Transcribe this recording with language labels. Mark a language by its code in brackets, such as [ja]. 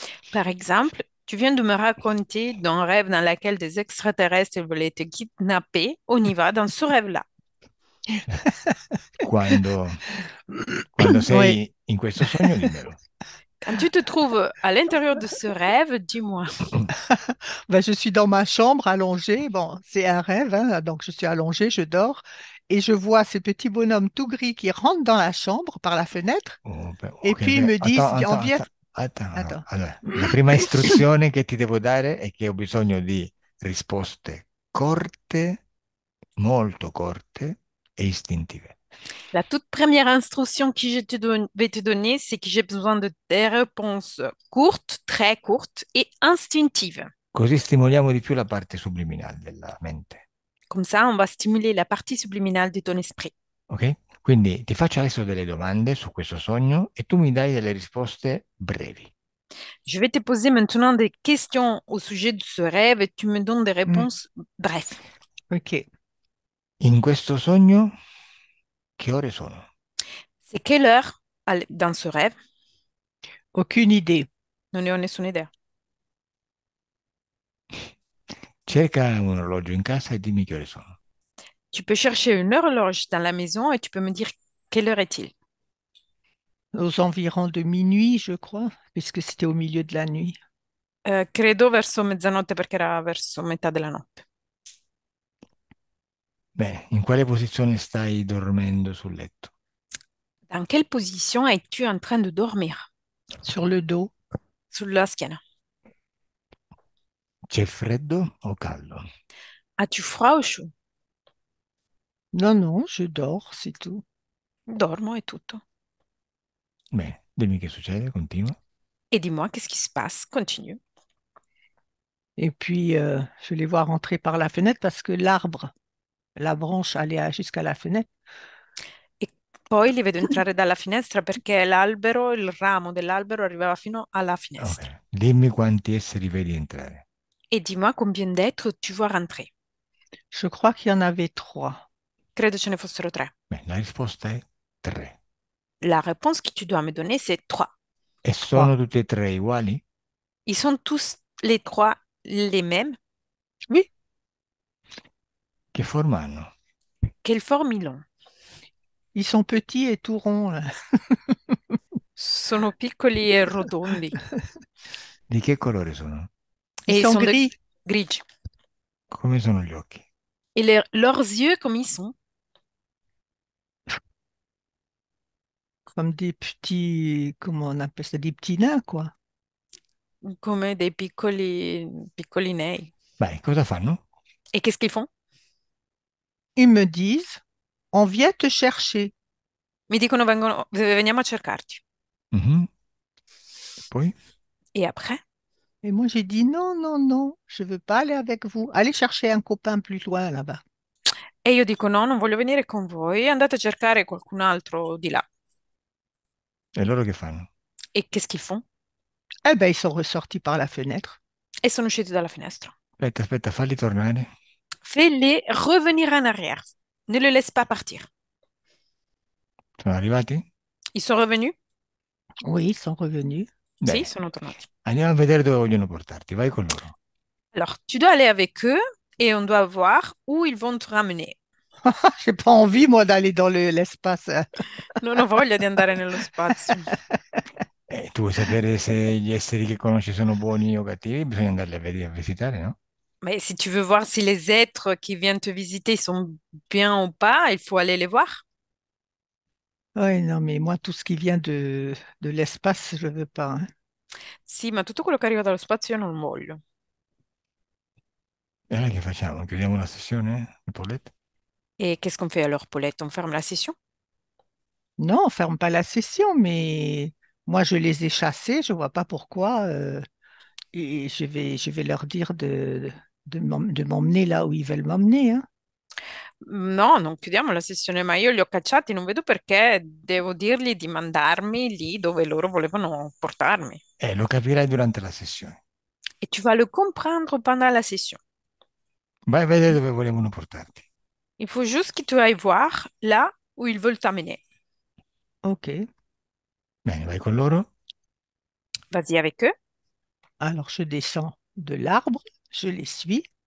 [fr] Par exemple, tu viens de me raconter d'un rêve dans lequel des extraterrestres voulaient te kidnapper. On y va dans ce rêve-là. [it] Quando, quando [fr] Oui. [it] sei in questo sogno, dimmelo. [fr] Quand tu te trouves à l'intérieur de ce rêve, dis-moi. Ben, je suis dans ma chambre allongée. Bon, c'est un rêve, hein, donc je suis allongée, je dors et je vois ces petits bonhommes tout gris qui rentrent dans la chambre par la fenêtre et Ok, puis ils me disent, on vient... [it] no. [fr] Attends. [it] Allora, la prima istruzione che ti devo dare è che ho bisogno di risposte corte, molto corte e istintive. [fr] La toute première instruction que vais te donner, c'est que j'ai besoin de des réponses courtes, très courtes et instinctives. [it] Così stimoliamo di più la parte subliminale della mente. [fr] Comme ça, on va stimuler la partie subliminale de ton esprit. Ok? [it] Quindi ti faccio adesso delle domande su questo sogno e tu mi dai delle risposte brevi. [fr] Je vais te poser maintenant des questions au sujet de ce rêve et tu me donnes des Mm, réponses bref. ok. [it] In questo sogno, che ore sono? [fr] C'est quelle heure dans ce rêve? Aucune idée. [it] Non ne ho nessuna idea. Cerca un orologio in casa e dimmi che ore sono. [fr] Tu peux chercher une horloge dans la maison et tu peux me dire quelle heure est-il? Aux environs de minuit, je crois, puisque c'était au milieu de la nuit. [it] Credo verso mezzanotte perché era verso metà della notte. Bene, in quale posizione stai dormendo sul letto? [fr] Dans quelle position es-tu en train de dormir? Sur le dos. [it] Sulla schiena. C'è freddo o caldo? [fr] As-tu froid ou chaud? Non, non, je dors, c'est tout. [it] Dormo, è tutto. Bene, dimmi che succede, continua. [fr] Et dis-moi, qu'est-ce qui se passe? Continue. Et puis, je les vois rentrer par la fenêtre parce que l'arbre, la branche allait jusqu'à la fenêtre. [it] E poi li vedo entrare dalla finestra perché l'albero, il ramo dell'albero arrivava fino alla Ok, finestra. dimmi quanti esseri vedi entrare. [fr] Et dis-moi combien d'êtres tu vois rentrer. Je crois qu'il y en avait trois. [it] Credo ce ne fossero tre. Beh, la risposta è 3. [fr] La réponse que tu dois me donner, c'est trois. [it] E [fr] Trois. [it] sono tutti e tre uguali? [fr] Ils sont tous les trois les mêmes. Oui, [it] Che forma hanno? [fr] Quelle forme ils ont? ils sont petits et tout ronds, là. [it] Sono piccoli e rotondi. Di che colore sono? [fr] Ils Et ils sont sont de gris, [it] grigi. Come sono gli occhi? [fr] Et leurs yeux, comme ils sont? comme des petits, comment on appelle ça, des petits nains, quoi. [it] Come dei piccoli nei. Beh, cosa fanno? [fr] Et qu'est-ce qu'ils font? Ils me disent, on vient te chercher. [it] Mi dicono veniamo a cercarti. Mhm. Poi? [fr] Et après? Et moi, j'ai dit, non, non, non, je veux pas aller avec vous. Allez chercher un copain plus loin, là-bas. [it] E io dico no, non voglio venire con voi, andate a cercare qualcun altro di là. E loro che fanno? [fr] Et qu'est-ce qu'ils font? Eh ben, ils sont ressortis par la fenêtre. [it] E sono usciti dalla finestra. Aspetta, falli tornare. [fr] Fais-les revenir en arrière. Ne le laisse pas partir. [it] Sono arrivati? [fr] Ils sont revenus? Oui, ils sont revenus. [it] Sì, Bene, sono tornati. andiamo a vedere dove vogliono portarti. Vai con loro. [fr] Alors, tu dois aller avec eux et on doit voir où ils vont te ramener. J'ai pas envie, moi, d'aller dans l'espace. Non ho voglia di andare nello spazio. Tu vuoi sapere se gli esseri che conosci sono buoni o cattivi? Bisogna andarli a vedere, a visitare, no? Mais si tu veux voir si les êtres qui viennent te visiter sont bien ou pas, il faut aller les voir. Oui, non, mais moi, tout ce qui vient de l'espace, je veux pas, hein. [it] Sì, ma tutto quello che arriva dallo spazio io non voglio. E allora che facciamo? Chiudiamo la sessione, Paulette? [fr] Et qu'est-ce qu'on fait alors, Paulette? On ferme la session? Non, on ferme pas la session, mais moi, je les ai chassés, je vois pas pourquoi. Et je vais leur dire de m'emmener là où ils veulent m'emmener, hein. [it] No, non chiudiamo la sessione, ma io li ho cacciati, non vedo perché devo dirgli di mandarmi lì dove loro volevano portarmi. Lo capirai durante la sessione. [fr] et tu vas le comprendre pendant la session. [it] Vai a vedere dove volevano portarti. [fr] Il faut juste que tu ailles voir là où ils veulent t'amener. Ok. [it] Bene, vai con loro. [fr] Vas-y avec eux. Alors, je descends de l'arbre, je les suis,